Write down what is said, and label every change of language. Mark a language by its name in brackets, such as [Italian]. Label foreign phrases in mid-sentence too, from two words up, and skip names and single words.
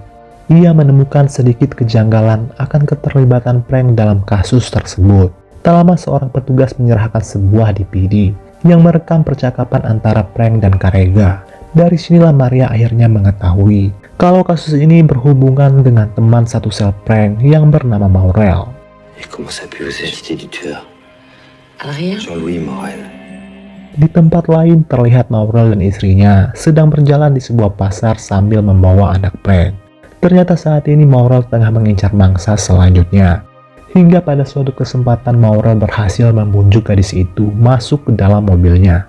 [Indonesian] Ia menemukan sedikit kejanggalan akan keterlibatan Frank dalam kasus tersebut. Tak lama seorang petugas menyerahkan sebuah DVD yang merekam percakapan antara Frank dan Karega. Dari sinilah Maria akhirnya mengetahui kalau kasus ini berhubungan dengan teman satu sel Frank yang bernama Maurel. [French] Et comment ça peut vous agiter du tueur? Adrien? Jean-Louis Morel. [Indonesian] Di tempat lain terlihat Maurel dan istrinya sedang berjalan di sebuah pasar sambil membawa anak Frank. Ternyata saat ini Maurel tengah mengincar mangsa selanjutnya. Hingga pada suatu kesempatan Maurel berhasil membujuk gadis itu masuk ke dalam mobilnya.